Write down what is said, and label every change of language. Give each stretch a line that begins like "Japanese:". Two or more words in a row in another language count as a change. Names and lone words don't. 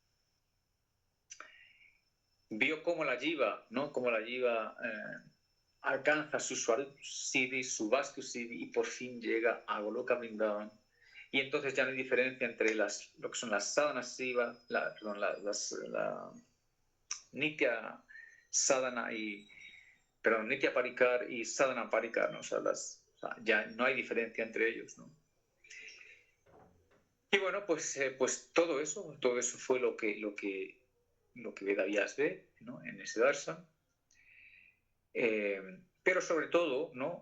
Spanish: Vio cómo la jiva, ¿no? Cómo la jiva alcanza su
Sanskrit: स्वरूप सिद्धि,
Spanish: su
Sanskrit: वस्तु सिद्धि,
Spanish: y por fin llega a Goloka Vrindavan. Y entonces ya no hay diferencia entre lo que son las sadhana siva, la
Sanskrit: नित्य साधन नित्य परिकर
Spanish: y
Sanskrit: साधन परिकर,
Spanish: ¿no? O sea, ya no hay diferencia entre ellos, ¿no? Y bueno, pues todo eso fue lo que Veda Vyas ve, ¿no? En ese darshan. Pero sobre todo, ¿no?